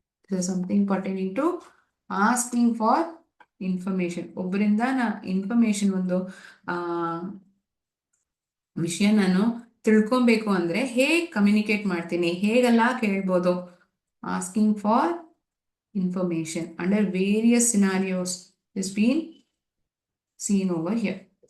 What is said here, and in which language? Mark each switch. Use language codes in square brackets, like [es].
[en] This is something pertaining to asking for information. [kn] ಒಬ್ಬರಿಂದ information, ಒಂದು ವಿಷಯ ನಾನು ತಿಳ್ಕೊಬೇಕು ಅಂದ್ರೆ ಹೇಗೆ ಕಮ್ಯುನಿಕೇಟ್ ಮಾಡ್ತೀನಿ, ಹೇಗೆಲ್ಲ ಕೇಳ್ಬೋದು? [en] Asking for information under various scenarios is been seen over here.